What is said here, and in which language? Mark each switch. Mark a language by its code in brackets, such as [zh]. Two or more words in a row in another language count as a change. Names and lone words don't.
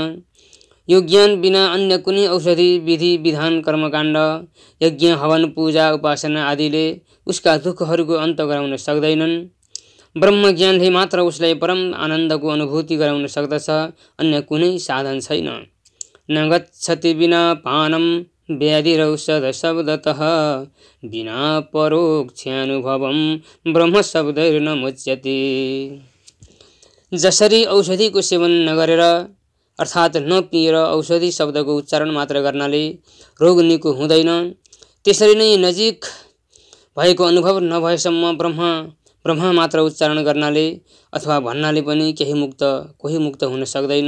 [ne] यो ज्ञान बिना अन्य कुनै औषधि, विधि, विधान, कर्मकाण्ड, यज्ञ, हवन, पूजा, उपासना आदिले उसका दुःखहरूको अन्त गराउन सक्दैनन्। ब्रह्म ज्ञानले मात्र उसलाई परम आनन्दको अनुभूति गराउन सक्दछ, अन्य कुनै साधन छैन। [sa] न गच्छति बिना पानम व्याधिरौषध शब्दतः बिना परोक्षानुभवम ब्रह्म शब्दैर्न मुच्यते। [ne] जसरी औषधिको सेवन नगरेर अर्थात् नपिएर औषधि शब्दको उच्चारण मात्र गर्नाले रोग निको हुँदैन, त्यसरी नै नजिक भएको अनुभव नभएसम्म ब्रह्म मात्र उच्चारण गर्नाले अथवा भन्नाले पनि कोही मुक्त हुन सक्दैन।